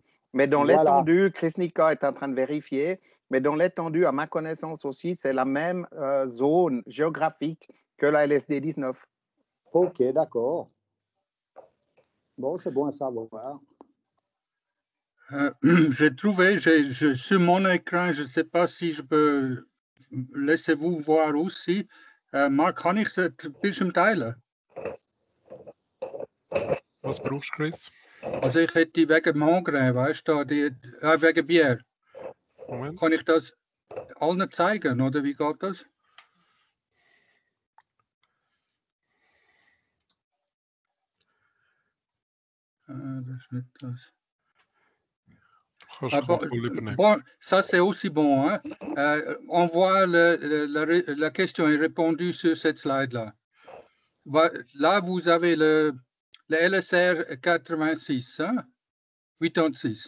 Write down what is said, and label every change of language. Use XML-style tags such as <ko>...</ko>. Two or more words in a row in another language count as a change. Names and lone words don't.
<fr>Mais dans l'étendue, Chris Nika est en train de vérifier, mais dans l'étendue, à ma connaissance aussi, c'est la même zone géographique que la LSD 19. Ok, d'accord. Bon, c'est bon à savoir. J'ai trouvé, sur mon écran, je ne sais pas si je peux laisser vous voir aussi.</fr> <de>Maar kann ich den Bildschirm teilen? Was brauchst du, Chris? Also ich hätte die wegen Mangre, weißt du, wegen Bier. Moment. Kann ich das allen zeigen, oder wie geht das? Das ist nicht das.</de> <fr>Bon, ça c'est aussi bon. Hein? On voit la question est répondue sur cette slide-là. Là, vous avez le LSR 86, hein? 86.</fr>